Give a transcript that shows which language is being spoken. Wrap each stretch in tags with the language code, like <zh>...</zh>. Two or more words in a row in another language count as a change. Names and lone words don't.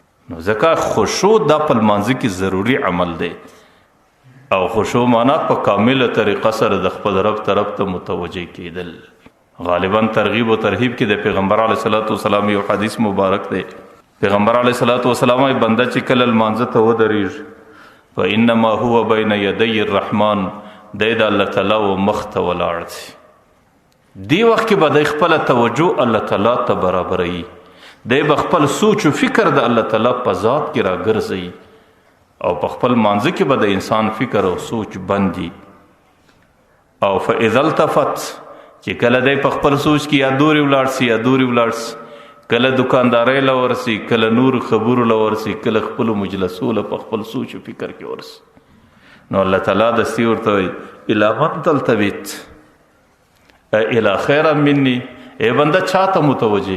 <ps>نو ځکه خشوع دا په لمانځه کې ضروري عمل دی او خشوع معنا په کامله طریقه سره د خپل رب طرف ته متوجه کېدل. غالبا ترغیب و ترهیب کې د پیغمبر علیه صلات وسلام یو حدیث مبارک دی. پیغمبر علیه صلات وسلام وایي بنده چې کله لمانځه ته ودرېږي</ps> <ar>فإنما هو بین یدی الرحمن،</ar> <ps>دی د الله تعالی و مخ ته ولاړ دی. دی وخت کې به دی خپله توجه الله تعالی ته برابروي، دی به خپل سوچ و فکر د الله تعالی په ذات کې راګرځوي او په خپل مانځه کې به د انسان فکر او سوچ بندي.</ps> <ar>او فإذا التفت،</ar> <ps>چې کله دی په خپل سوچ کې یا دورې ولاړ سي یا دورې ولاړ سي، کله دکاندارۍ له ورسي، کله نور خبرو له ورسي، کله خپلو مجلسو له په خپل سوچ و فکر کې ورسي، نو الله تعالی دستي ورته وایي</ps> <ar>الی من تلتفت، الی خیر مني،</ar> <ps>ای بنده چاته متوجه؟</ps>